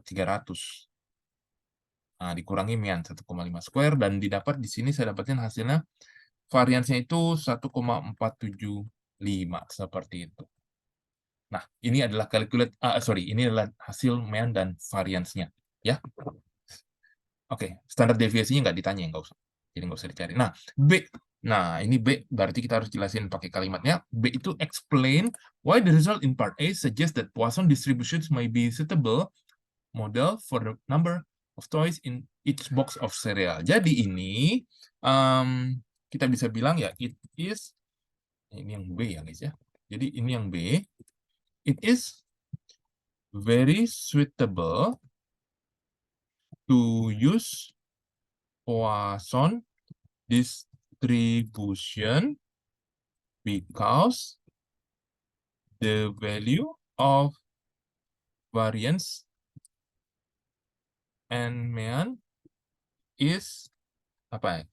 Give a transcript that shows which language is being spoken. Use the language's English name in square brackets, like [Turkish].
[Indonesian] 300. Nah, dikurangi mean 1,5 square, dan didapat di sini saya dapatin hasilnya variance-nya itu 1,475 seperti itu. Nah, ini adalah ini adalah hasil mean dan variance-nya, ya. Oke, standar deviasinya nggak ditanya, nggak usah. Jadi nggak usah dicari. Nah, B. Nah, ini B berarti kita harus jelasin pakai kalimatnya. [English] B itu explain why the result in part A suggests that Poisson distributions may be suitable model for the number of toys in each box of cereal. [Indonesian] Jadi ini kita bisa bilang ya, it is, ini yang B ya guys ya. Jadi ini yang B. [English] It is very suitable to use Poisson distribution because the value of variance and mean is [Indonesian] apa ya?